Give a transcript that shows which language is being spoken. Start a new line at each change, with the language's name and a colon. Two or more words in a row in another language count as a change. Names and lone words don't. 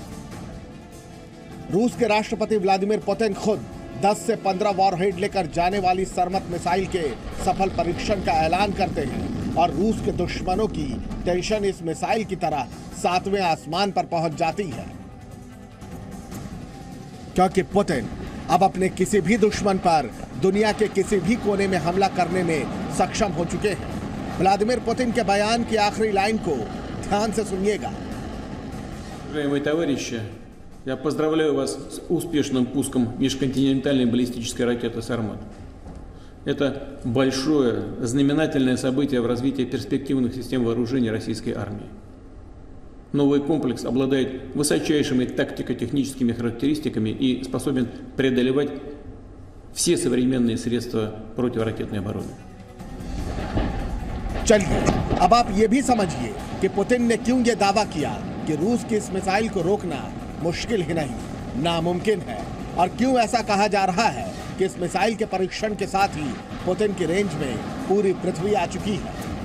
Hindi: रूस के राष्ट्रपति व्लादिमीर पुतिन खुद 10 से 15 वॉरहेड लेकर जाने वाली सरमत मिसाइल के सफल परीक्षण का ऐलान करते हैं और रूस के दुश्मनों की टेंशन इस मिसाइल की तरह 7वें आसमान पर पहुंच जाती है, क्योंकि पुतिन अब अपने किसी भी दुश्मन पर दुनिया के किसी भी कोने में हमला करने में सक्षम हो चुके हैं। व्लादिमीर पुतिन के बयान की आखिरी लाइन को ध्यान से सुनिएगा।
Russian: Я поздравляю вас с успешным пуском межконтинентальной баллистической ракеты «Сармат». Это большое, знаменательное событие в развитии перспективных систем вооружений российской армии. Новый комплекс обладает высочайшими тактико-техническими характеристиками и способен преодолевать все современные средства противоракетной обороны.
Hindi: चलिए, अब आप ये भी समझिए कि पुतिन ने क्यों ये दावा किया कि रूस की इस मिसाइल को रोकना मुश्किल ही नहीं, नामुमकिन है, और क्यों ऐसा कहा जा रहा है कि इस मिसाइल के परीक्षण के साथ ही पुतिन की रेंज में पूरी पृथ्वी आ चुकी है।